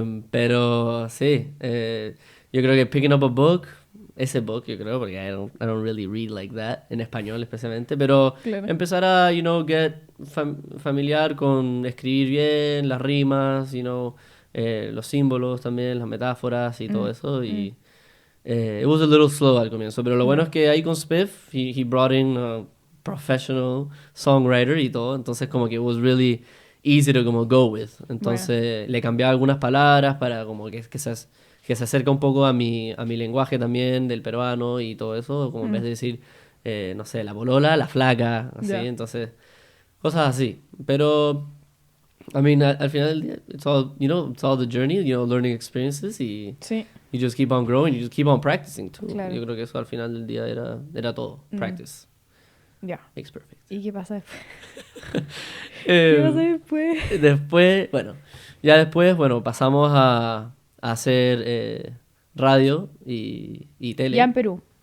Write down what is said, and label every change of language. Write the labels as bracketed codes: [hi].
[es] Pero sí, yo creo que [en] picking up a book, [es] ese book yo creo, porque [en] I don't really read like that, [es] en español especialmente, pero empezar a, [en] you know, get familiar [es] con escribir bien, las rimas, you know, los símbolos también, las metáforas y todo eso, y [en] it was a little slow [es] al comienzo, pero lo bueno es que ahí con Spiff, [en] he brought in a professional songwriter [es] y todo, entonces como que [en] it was really easy to [es] como [en] go with. [es] Entonces le cambiaba algunas palabras para como que se acerca un poco a mi lenguaje también del peruano y todo eso, como en vez de decir, no sé, la polola, la flaca, así, entonces, cosas así. [en] Pero, I mean, [es] al final del día, [en] it's all the journey, you know, learning experiences y you just keep on growing, you just keep on practicing too. [es] Claro. Yo creo que eso al final del día era todo, practice. [en] Makes perfect. [es] ¿Y qué pasa después? ¿Qué pasa después? Después, pasamos a hacer radio y tele. ¿Ya en Perú?